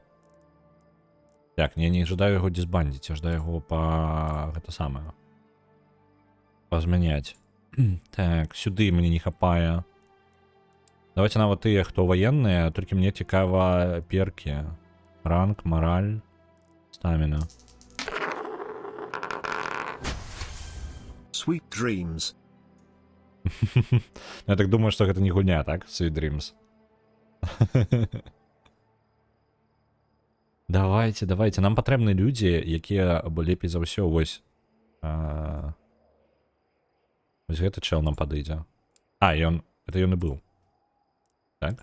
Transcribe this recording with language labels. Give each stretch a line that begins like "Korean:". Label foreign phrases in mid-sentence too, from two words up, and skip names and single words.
Belarusian: Так, я не жадаю яго дисбандіць, я жадаю яго па... Гэта самае. Пазмяняць. Так, сюды мне не хапае. Давайте нават тыя, хто ваенныя, толькі мне цікава перкі. Ранг, мораль, стаміна.
English: Sweet dreams.
Belarusian: Я так думаю, што гэта не гульня, так?
English: Sweet dreams.
Belarusian: Давайте, давайте. Нам патрэбны людзі, якія лепей за ўсё. Вось. Вось гэты чел нам падыдзе. А, ён... Это ён і быў. Так?